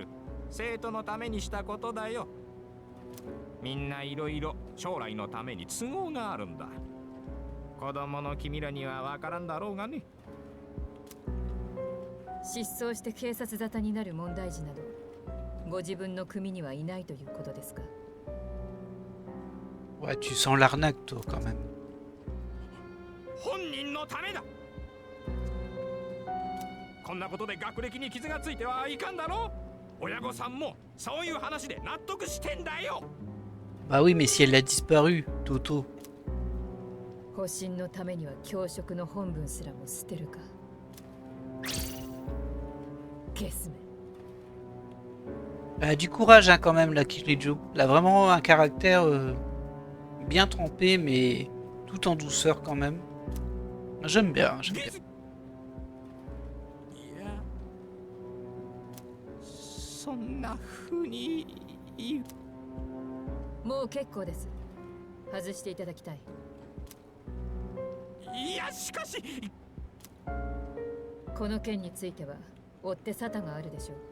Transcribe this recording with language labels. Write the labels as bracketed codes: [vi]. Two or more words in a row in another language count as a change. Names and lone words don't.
[ja] 生徒のためにしたことだよ。みんないろいろ将来のために都合があるんだ。子供の君らには分からんだろうがね。失踪して警察沙汰になる問題児などご自分の組にはいないということですか？ [fr] Ouais, tu sens l'arnaque, toi, quand même. [ja] 本人のためだ。こんなことで学歴に傷がついてはいかんだろう。親御さんもそういう話で納得してんだよ。 [fr] Bah oui, mais si elle a disparu, Toto. [ja] 保身のためには教職の本分すらも捨てるか。ゲスめ。 [fr] Elle a du courage, hein, quand même, la Kirijo. Elle a vraiment un caractère bien trempé, mais tout en douceur, quand même. J'aime bien, j'aime bien. [ja] いや、そんな風に言う。もう結構です。外していただきたい。いや、しかしこの件については追って沙汰があるでしょう。